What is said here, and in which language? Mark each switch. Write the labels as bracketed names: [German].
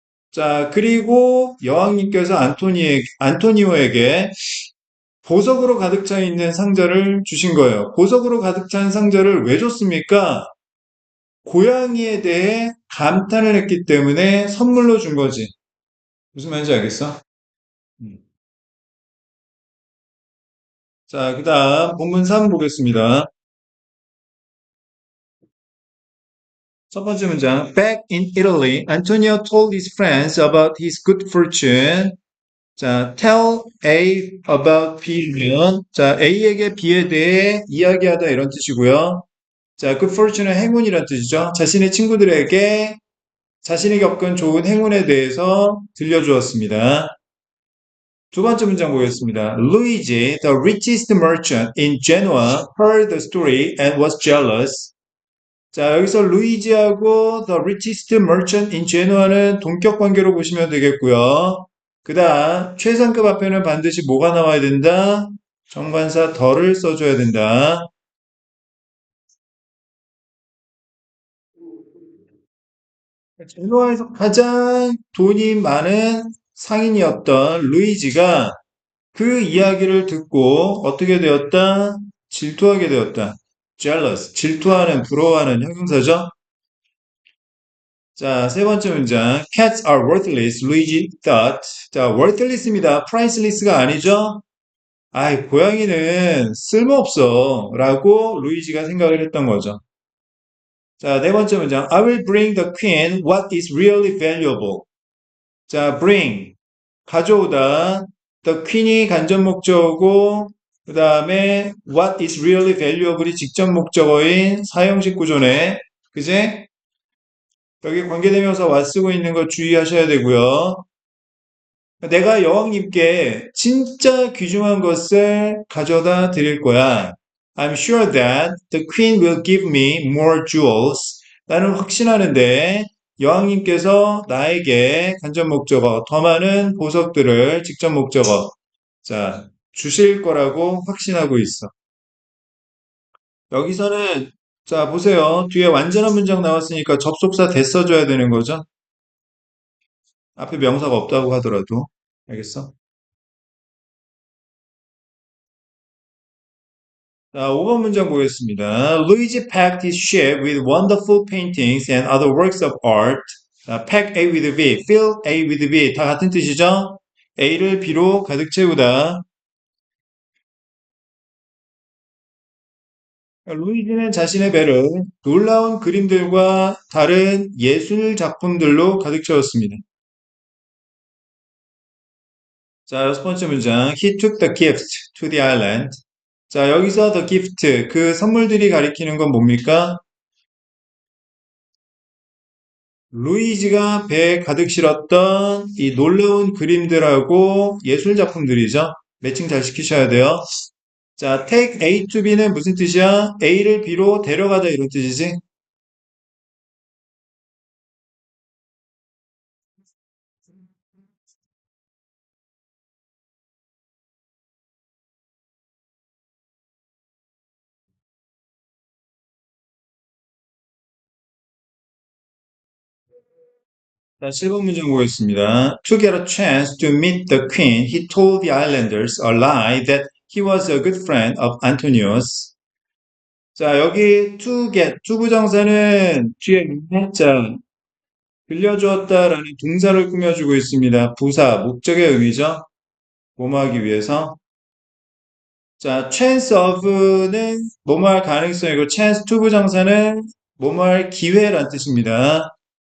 [Korean] 자, 그리고 여왕님께서 안토니오에게 보석으로 가득 차 있는 상자를 주신 거예요. 보석으로 가득 찬 상자를 왜 줬습니까? 고양이에 대해 감탄을 했기 때문에 선물로 준 거지. 무슨 말인지 알겠어? 음. 자, 그 다음 본문 3 보겠습니다. 첫 번째 문장. [English] Back in Italy, Antonio told his friends about his good fortune. [Korean] 자, [English] tell A about B [Korean] 면, 자, A에게 B에 대해 이야기하다 이런 뜻이고요. 자, good fortune은 행운이란 뜻이죠. 자신의 친구들에게 자신이 겪은 좋은 행운에 대해서 들려주었습니다. 두 번째 문장 보겠습니다. [English] Luigi, the richest merchant in Genoa, heard the story and was jealous. [Korean] 자, 여기서 루이지하고 [English] The Richest Merchant in Genoa [Korean] 는 동격 관계로 보시면 되겠고요. 그 다음, 최상급 앞에는 반드시 뭐가 나와야 된다? 정관사 더를 써줘야 된다. 제노아에서 가장 돈이 많은 상인이었던 루이지가 그 이야기를 듣고 어떻게 되었다? 질투하게 되었다. jealous, 질투하는, 부러워하는 형용사죠. 자, 세 번째 문장. [English] Cats are worthless, Luigi thought. [Korean] 자, worthless입니다. priceless가 아니죠? 아이, 고양이는 쓸모없어. 라고 루이지가 생각을 했던 거죠. 자, 네 번째 문장. [English] I will bring the queen what is really valuable. [Korean] 자, bring. 가져오다. The queen이 간접 목적어고, 그 다음에 [English] what is really valuable [Korean] 이 직접 목적어인 사형식 구조네. 그제? 여기 관계대명사 what 쓰고 있는 거 주의하셔야 되고요. 내가 여왕님께 진짜 귀중한 것을 가져다 드릴 거야. [English] I'm sure that the queen will give me more jewels. [Korean] 나는 확신하는데 여왕님께서 나에게 간접 목적어, 더 많은 보석들을 직접 목적어, 자, 주실 거라고 확신하고 있어. 여기서는 자, 보세요. 뒤에 완전한 문장 나왔으니까 접속사 대 써줘야 되는 거죠. 앞에 명사가 없다고 하더라도. 알겠어? 자, 5번 문장 보겠습니다. [English] Luigi packed his ship with wonderful paintings and other works of art. [Korean] 자, [English] pack A with B, fill A with B [Korean] 다 같은 뜻이죠? A를 B로 가득 채우다. 루이지는 자신의 배를 놀라운 그림들과 다른 예술 작품들로 가득 채웠습니다. 자, 여섯 번째 문장. [English] He took the gift to the island. [Korean] 자, 여기서 the gift, 그 선물들이 가리키는 건 뭡니까? 루이지가 배에 가득 실었던 이 놀라운 그림들하고 예술 작품들이죠. 매칭 잘 시키셔야 돼요. 자, [English] take A to B [Korean] 는 무슨 뜻이야? A를 B로 데려가다 이런 뜻이지. 자, 7번 문장 보겠습니다. [English] To get a chance to meet the queen, he told the islanders a lie that he was a good friend of Antonio's. [Korean] 자, 여기 to get, 투부정사는 뒤에 문자, 들려주었다라는 동사를 꾸며주고 있습니다. 부사, 목적의 의미죠. 뭐뭐 하기 위해서. 자, chance of는 뭐뭐 할 가능성이고, chance to 부정사는 뭐뭐 할 기회란 뜻입니다.